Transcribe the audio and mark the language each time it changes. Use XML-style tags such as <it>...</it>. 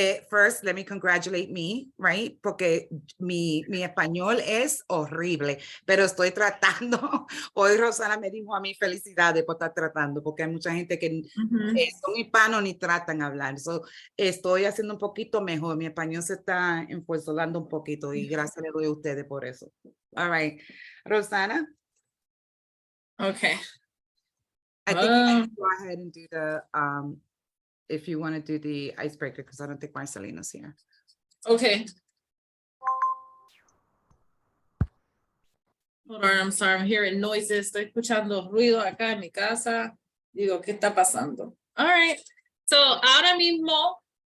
<en>First, let me congratulate me, right?</en> <es>Porque mi español es horrible, pero estoy tratando. Hoy Rosana me dijo a mí felicidades por estar tratando, porque hay mucha gente que son hispanos ni tratan de hablar. So, estoy haciendo un poquito mejor. Mi español se está enfuerzolando un poquito y gracias le doy a ustedes por eso.</es> <en>All right. Rosana? Okay. I think you can go ahead and do the, if you want to do the icebreaker, because I don't think Marcelina's here. Okay. Hold on, I'm sorry, I'm hearing noises.</en> <es>Estoy escuchando ruido acá en mi casa. Digo, ¿qué está pasando?</es> <en>All right.</en> <es>So, ahora mismo,</es>